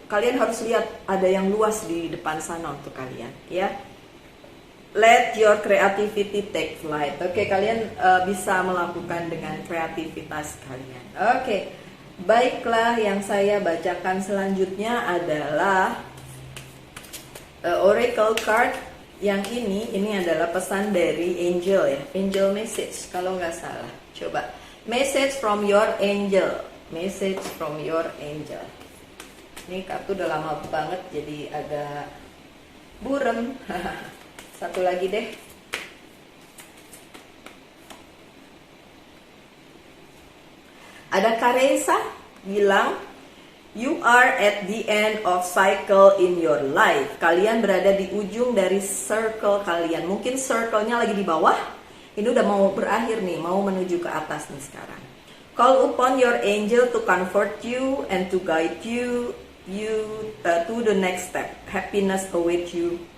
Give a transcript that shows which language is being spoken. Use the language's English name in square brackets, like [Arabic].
[Indonesian] Kalian harus lihat ada yang luas di depan sana untuk kalian, ya. [English] Let your creativity take flight. [Indonesian] Oke, kalian bisa melakukan dengan kreativitas kalian. Oke, baiklah, yang saya bacakan selanjutnya adalah Oracle card. Yang ini adalah pesan dari angel ya, angel message kalau nggak salah. Coba, [English] message from your angel, message from your angel. [Indonesian] Ini kartu udah lama banget jadi agak burem. Satu lagi deh. Ada Karesa bilang, [English] you are at the end of cycle in your life. [Indonesian] Kalian berada di ujung dari circle kalian. Mungkin circle-nya lagi di bawah. Ini udah mau berakhir nih, mau menuju ke atas nih sekarang. [English] Call upon your angel to comfort you and to guide you to the next step. Happiness awaits you